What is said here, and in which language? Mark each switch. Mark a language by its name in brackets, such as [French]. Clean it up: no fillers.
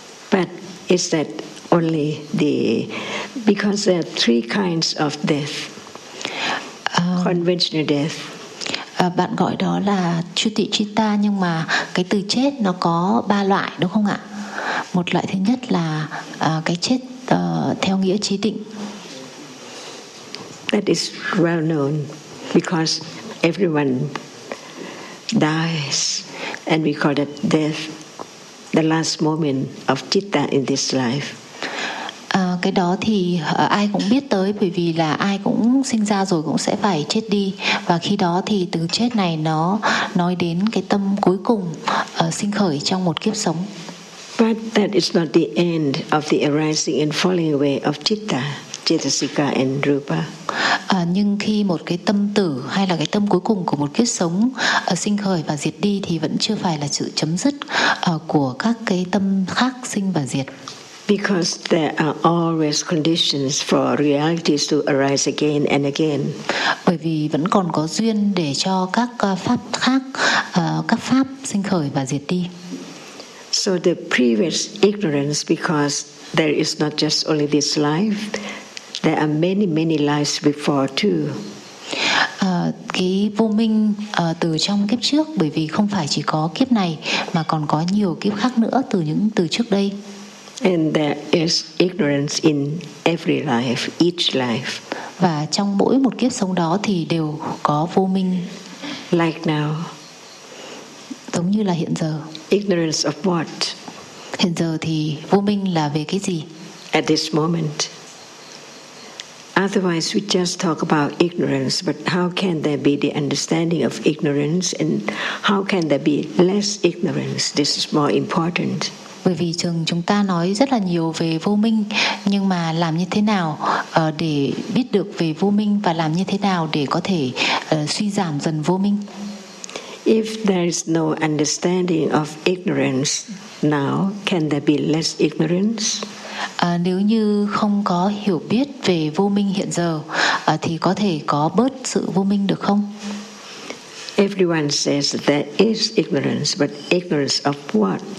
[English] But is that only the, because there are three kinds of death. Conventional death. [Vietnamese] Bạn gọi đó là chuti chitta, nhưng mà cái từ chết nó có ba loại đúng không ạ? Một loại thứ nhất là cái chết theo nghĩa trí tịnh. [English] That is well known because everyone dies and we call it death, the last moment of citta in this life. [Vietnamese] Cái đó thì ai cũng biết tới, bởi vì là ai cũng sinh ra rồi cũng sẽ phải chết đi. Và khi đó thì từ chết này nó nói đến cái tâm cuối cùng sinh khởi trong một kiếp sống. [English] But that is not the end of the arising and falling away of citta, cetasika and rupa. [Vietnamese] Nhưng khi một cái tâm tử hay là cái tâm cuối cùng của một kiếp sống sinh khởi và diệt đi thì vẫn chưa phải là sự chấm dứt của các cái tâm khác sinh và diệt. [English] Because there are always conditions for realities to arise again and again. [Vietnamese] Bởi vì vẫn còn có duyên để cho các pháp khác, các pháp sinh khởi và diệt đi. [English] So the previous ignorance, because there is not just only this life, There are many many lives before too. [Vietnamese] Cái vô minh từ trong kiếp trước, bởi vì không phải chỉ có kiếp này mà còn có nhiều kiếp khác nữa từ những từ trước đây. [English] And there is ignorance in every life, each life. [Vietnamese] Và trong mỗi một kiếp sống đó thì đều có vô minh. [English] Like now. [Vietnamese] Giống như là hiện giờ. [English] Ignorance of what? [Vietnamese] Hiện giờ thì vô minh là về cái gì? [English] At this moment. Otherwise, we just talk about ignorance, but how can there be the understanding of ignorance and how can there be less ignorance? This is more important. [Vietnamese] Bởi vì thường chúng ta nói rất là nhiều về vô minh, nhưng mà làm như thế nào để biết được về vô minh và làm như thế nào để có thể suy giảm dần vô minh? [English] If there is no understanding of ignorance now, can there be less ignorance? [Vietnamese] Nếu như không có hiểu biết về vô minh hiện giờ thì có thể có bớt sự vô minh được không? [English] Everyone says that there is ignorance, but ignorance of what?